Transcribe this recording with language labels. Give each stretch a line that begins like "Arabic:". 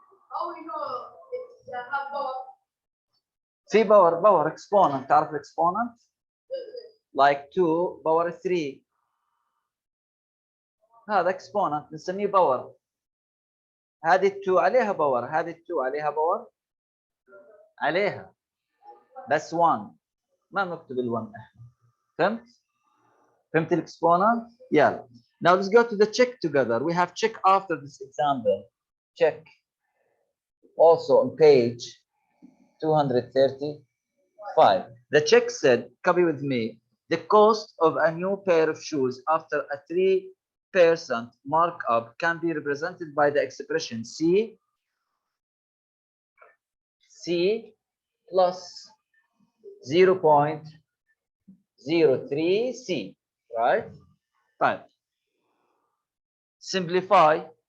English: How we know it's have power? في power exponent.
Arabic: تعرف
English: exponent? Like 2 power 3.
Arabic: هذا exponent نسميه باور. هذه 2 عليها باور، هذه 2 عليها باور، عليها بس 1 ما نكتب ال1 احنا. فهمت؟ فهمت الاكسبوننت؟ يلا.
English: Now let's go to the check together. We have check after this example. Check. Also on page 235. The check said, copy with me, the cost of a new pair of shoes after a 3% markup can be represented by the expression C plus 0.03 C, right? Fine. Simplify.